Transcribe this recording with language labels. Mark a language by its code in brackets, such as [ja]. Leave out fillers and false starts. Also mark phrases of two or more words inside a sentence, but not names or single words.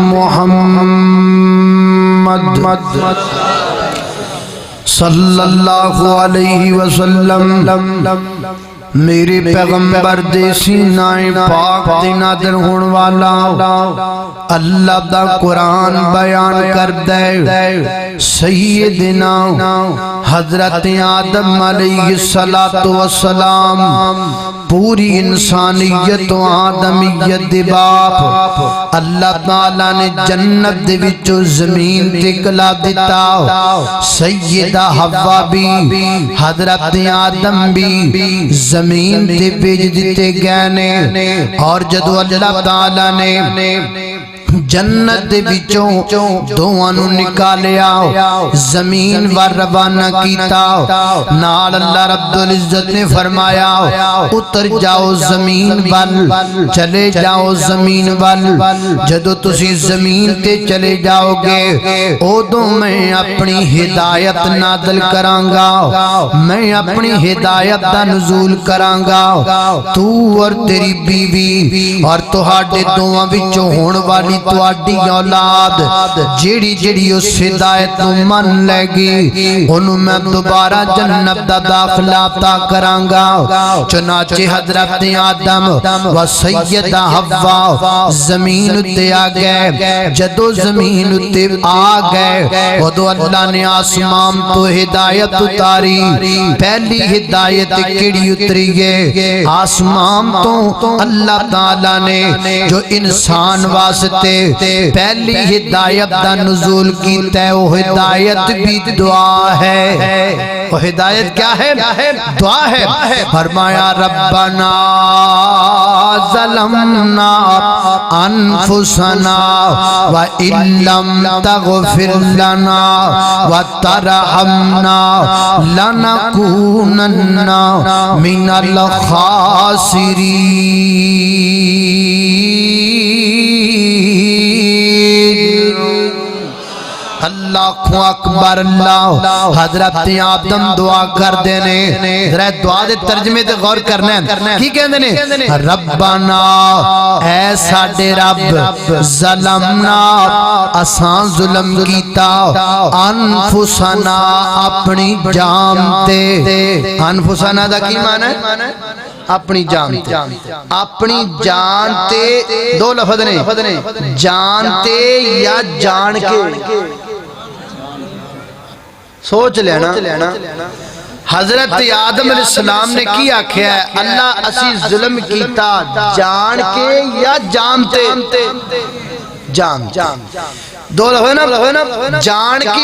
[pa] محمد [ar] صلی اللہ علیہ وسلم [pa] میرے پیغمبر دے سینہ پاک دے نادر ہون والا اللہ دا قرآن بیان کر دے سیدنا حضرت آدم علیہ السلام پوری انسانیت و آدمیت دے باپ اللہ تعالیٰ نے جنت دے وچو زمین تے کلا دیتا سیدہ حوا بھی حضرت آدم بھی زمین تے بھیج دیتے گئے اور جدو اللہ تعالیٰ نے جنت دے وچوں دوانو نکالیا زمین ور روانہ کیتا نال اللہ رب العزت نے فرمایا اتر جاؤ زمین وال چلے جاؤ زمین وال جدو تسی زمین تے چلے جاؤ گے ادوں میں اپنی ہدایت نازل کرانگا میں اپنی ہدایت دا نزول کرانگا تو اور تیری بیوی اور تہاڈے دوواں وچوں ہون والی تواڈی اولاد جیڑی جیڑی اس ہدایت نو من لے گی انہوں میں دوبارہ جنت دا داخلہ عطا کرانگا چنانچہ حضرت آدم و سیدہ حوا زمین تے آ گئے جدو زمین تے آ گئے ودو اللہ نے آسمان تو ہدایت اتاری پہلی ہدایت کیڑی اتری ہے آسمان تو اللہ تعالیٰ نے جو انسان واسطے پہلی ہدایت دا نزول کیتا ہے وہ ہدایت بھی دعا ہے وہ ہدایت کیا ہے دعا ہے فرمایا ربنا [ar] ظلمنا انفسنا وَإِن لَّمْ تَغْفِرْ لَنَا وَتَرْحَمْنَا لَنَكُونَنَّ مِنَ الْخَاسِرِينَ اللہ اکبر اللہ حضرت آدم [pa] دعا کر دینے ذرا دعا دے ترجمے تے غور کرنا ہے کی کہندے نے ربنا اے ساڈے رب ظلمنا اساں ظلم کیتا انفسنا اپنی جان تے انفسنا دا کی معنی ہے اپنی جان تے اپنی جان تے دو لفظ نے جان تے یا جان کے سوچ لینا حضرت آدم علیہ السلام نے کی آکھیا ہے اللہ اسی ظلم کیتا جان کے یا جانتے جان دو لفظ جان کے